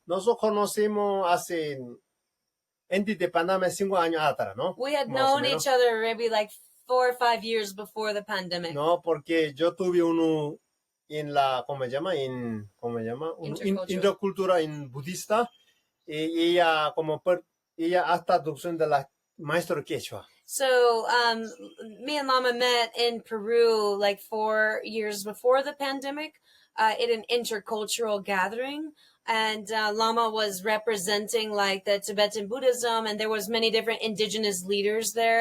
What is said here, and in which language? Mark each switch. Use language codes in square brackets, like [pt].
[es] Nosotros conocimos antes de pandemia 5 años atrás, ¿no? [en] We had [es] Más o [en] known [es] menos. [en] each other maybe like 4 or 5 years before the pandemic. [es] No, porque yo tuve uno en ¿cómo se llama? Intercultura en budista. Y ella hasta traducción de la maestro quechua. [en] So me and Lama met in Peru like 4 years before the pandemic at an intercultural gathering. And Lama was representing like the Tibetan Buddhism, and there was many different indigenous leaders there.